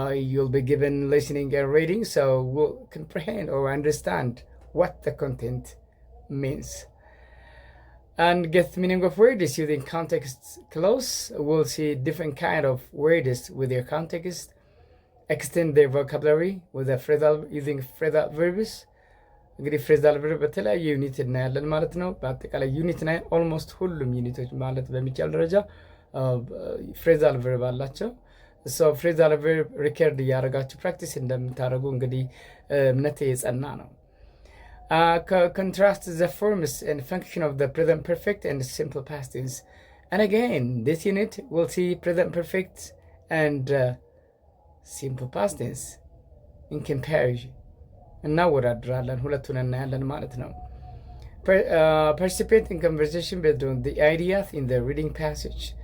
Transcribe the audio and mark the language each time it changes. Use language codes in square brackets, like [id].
[en] You'll be given listening and reading, so we'll comprehend or understand what the content means. And get the meaning of words using context clause. We'll see different kind of words with their context. Extend their vocabulary with a phrasal using phrasal verbs. [am] እንግዲህ ፍሬዛል ቨርብ በተለያየ ዩኒት እናያለን ማለት ነው። በአጠቃላይ ዩኒት 9 ኦልሞስት ሁሉም ዩኒቶች ማለት በሚቻል ደረጃ ፍሬዛል ቨርብ አላቸው። ሶ ፍሬዛል ቨርብ ሪከርድ እያደረጋችሁ ፕራክቲስ እንደምታደርጉ እንግዲህ እምነቴ የጸና ነው። [en] Contrast the forms and function of the present perfect and simple past tense. And again, this unit will see present perfect and simple past tense in comparison. [am] እናወዳድራለን ሁለቱን እናያለን ማለት ነው። [en] Participate in conversation based on the ideas in the reading passage.